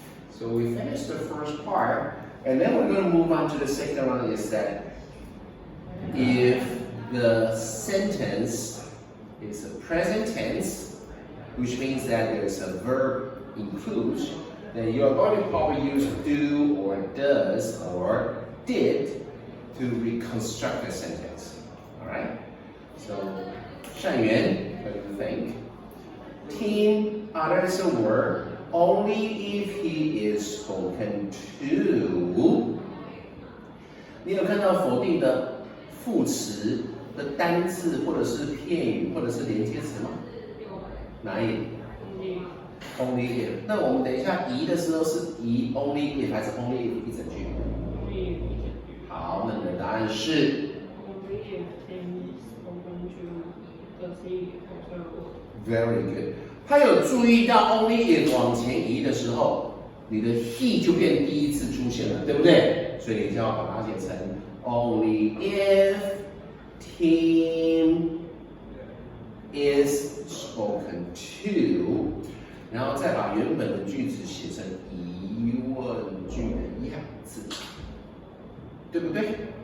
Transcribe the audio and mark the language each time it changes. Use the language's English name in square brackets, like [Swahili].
[English] So we finished the first part, and then we're going to move on to the second one is that if the sentence is a present tense, which means that there's a verb includes, then you're going to probably use do or does or did to reconstruct the sentence. Alright? So, 善元, what do you think? Tim utters a word only if he is spoken to. [Chinese] 你有看到否定的副词的单字或者是片语或者是连接词吗？哪里？ [English] ？Only if。 [Chinese] 那我们等一下移的时候是移 only if 还是 only if 一整句？ only if 一整句。好，那你的答案是 [English] Only if Tim is open to the city hotel work. very good。 [Chinese] 他有注意到 only if 往前移的时候，你的 he 就变第一次出现了，对不对？所以你就要把它写成 [English] only if Tim is spoken to， [Chinese] 然后再把原本的句子写成疑问句的样子，对不对？